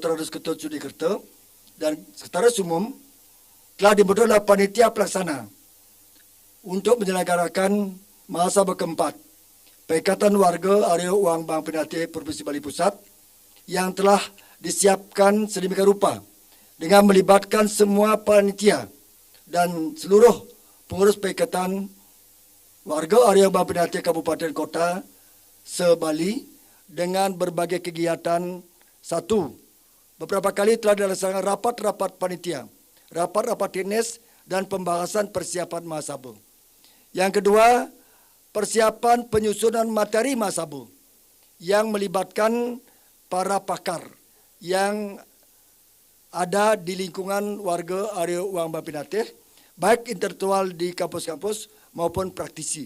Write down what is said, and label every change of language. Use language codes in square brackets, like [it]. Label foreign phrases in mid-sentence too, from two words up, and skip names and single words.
[id] Agus Ketut Sudikerto dan Sekretaris Umum, telah dibentuk oleh panitia pelaksana untuk menyelenggarakan Mahasabah keempat Paikatan Warga Arya Uang Bang Penatih Provinsi Bali Pusat yang telah disiapkan sedemikian rupa dengan melibatkan semua panitia dan seluruh pengurus Paikatan Warga Arya Bang Penatih Kabupaten Kota se-Bali dengan berbagai kegiatan. Satu, beberapa kali telah dilaksanakan rapat-rapat panitia, rapat-rapat teknis, dan pembahasan persiapan Mahasabu. Yang kedua, persiapan penyusunan materi Mahasabu yang melibatkan para pakar yang ada di lingkungan warga area Wang Bapinateh, baik intelektual di kampus-kampus maupun praktisi.